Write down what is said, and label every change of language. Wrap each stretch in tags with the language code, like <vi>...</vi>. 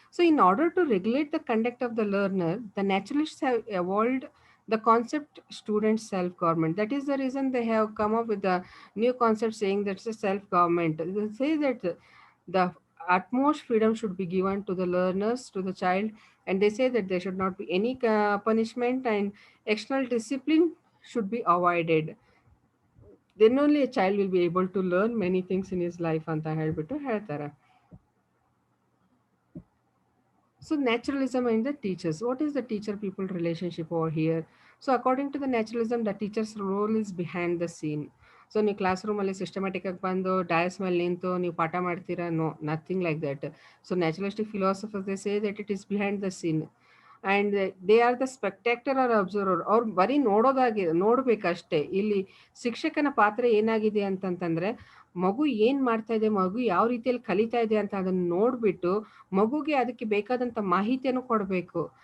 <en>So in order to regulate the conduct of the learner, the naturalists have evolved the concept student self government. That is the reason they have come up with the new concept saying that's a self government. They say that the utmost freedom should be given to the learners, to the child, and they say that there should not be any punishment, and external discipline should be avoided. Then only a child will be able to learn many things in his life</en> <kn>ಅಂತ ಹೇಳ್ಬಿಟ್ಟು ಹೇಳ್ತಾರೆ.</kn> <en>So naturalism and the teachers. What is the teacher-people relationship over here? So according to the naturalism, the teacher's role is behind the scene.</en> <kn>So ನೀವು class ರೂಮಲ್ಲಿ systematic ಆಗಿ ಬಂದು dais ಮೇಲೆ ನಿಂತು ನೀವು ಪಾಠ ಮಾಡ್ತೀರಾ?</kn> <en>No, nothing like that. So naturalistic philosophers they say that it is behind the scene and they are the spectator or observer.</en> <kn>ಅವ್ರು ಬರೀ ನೋಡ್ಬೇಕಷ್ಟೇ. ಇಲ್ಲಿ ಶಿಕ್ಷಕನ ಪಾತ್ರ ಏನಾಗಿದೆ ಅಂತಂತಂದ್ರೆ ಮಗು ಏನ್ ಮಾಡ್ತಾ ಇದೆ, ಮಗು ಯಾವ ರೀತಿಯಲ್ಲಿ ಕಲಿತಾ ಇದೆ ಅಂತ ಅದನ್ನ ನೋಡ್ಬಿಟ್ಟು ಮಗುಗೆ ಅದಕ್ಕೆ ಬೇಕಾದಂತ ಮಾಹಿತಿಯನ್ನು ಕೊಡಬೇಕು.</kn>